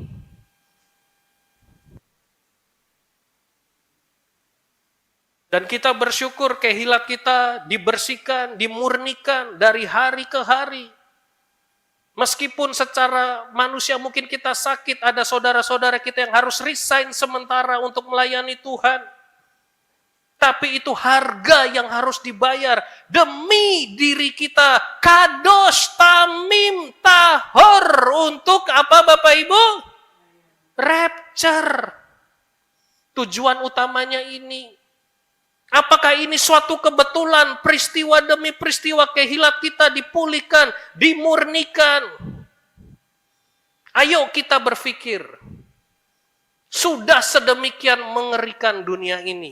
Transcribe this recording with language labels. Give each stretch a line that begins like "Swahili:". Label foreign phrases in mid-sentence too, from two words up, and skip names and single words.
Indonesian: Dan kita bersyukur kehilat kita dibersihkan, dimurnikan dari hari ke hari. Meskipun secara manusia mungkin kita sakit, ada saudara-saudara kita yang harus resign sementara untuk melayani Tuhan. Tapi itu harga yang harus dibayar demi diri kita.
Hebrew: קדוש תמים טהור.
Indonesian: Untuk apa Bapak Ibu? Rapture. Tujuan utamanya ini. Apakah ini suatu kebetulan, peristiwa demi peristiwa kehilat kita dipulihkan, dimurnikan? Ayo kita berpikir, sudah sedemikian mengerikan dunia ini.